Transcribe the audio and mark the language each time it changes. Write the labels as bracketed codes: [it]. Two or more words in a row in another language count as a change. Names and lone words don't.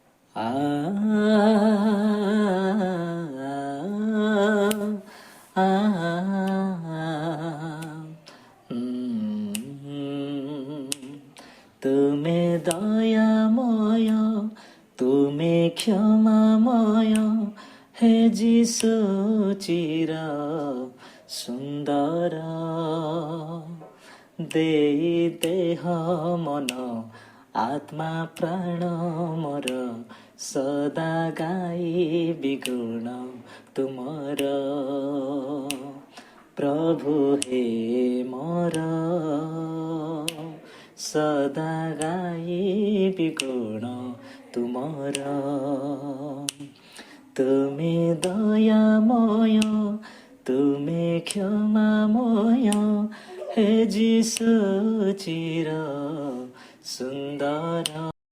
[bn] আ আ তুমি দয়াময়, তুমি ক্ষমাময়, হে যিশু চির সুন্দর। [or] ଦେଇ ଦେହ ମନ ଆତ୍ମା ପ୍ରାଣ ମୋର ସଦା ଗାଇବି ଗୁଣ ତୁମର। ପ୍ରଭୁ ହେ ମୋର ସଦା ଗାଇବି ଗୁଣ ତୁମର। [bn] তুমি দয়াময়, তুমি ক্ষমাময়, হে যিশু চির সুন্দর।